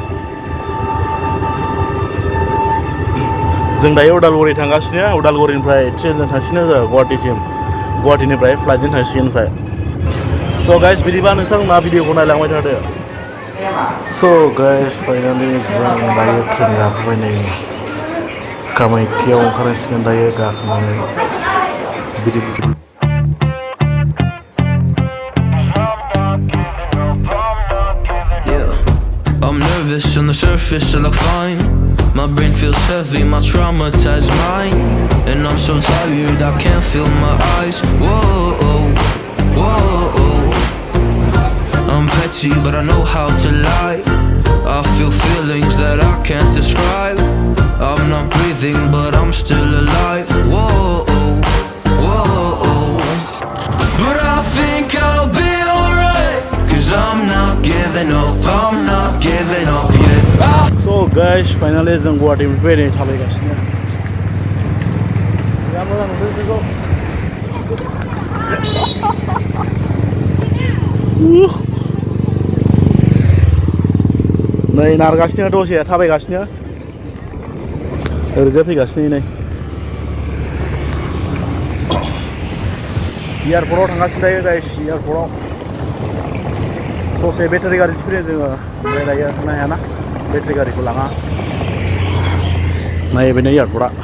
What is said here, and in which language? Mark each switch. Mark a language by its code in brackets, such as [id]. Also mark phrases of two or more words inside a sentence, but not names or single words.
[brx] जों दायो उदालगुरि थांगासिनो उदालगुरिनिफ्राय ट्रेनजों थांसिनो गुवाहाटिसिम गुवाहाटिनिफ्राय फ्लाइटजों थांसिगोन ओमफ्राय [en] so guys [brx] बिदिबा नोंथांमोना भिडिअखौ नायलांबाय थादो [en] so guys [brx] फाइनालि जों दायो ट्रेन गाखोबाय नै कामाख्याव ओंखारनांसिगोन दायो गाखोनानै बिदि [en] I'm nervous on the surface, I look fine. My brain feels heavy, my traumatized mind. And I'm so tired, I can't feel my eyes. Whoa, whoa. I'm petty, but I know how to lie. I feel feelings that I can't describe. I'm not breathing, but I'm still alive. Whoa, whoa. But I think I'll be alright. Cause I'm not giving up, I'm not giving up yet. So guys, finally [brx] जों गुवाहाटिनिफ्राय नै थाबायगासिनो बिराद मोजां नुदों जोंखौ नै नारगासिनो दसे थाबायगासिनो ओरैजाय फैगासिनो नै एयारपर्टआव थांगासिनो दायो गाइस एयारपर्टआव ससे बेटारि गारिसो फैदों जोङो ओमफ्राय दायो थांनो हायाना बेटारि गारिखौ लाङा नायबायनो एयारपर्टआ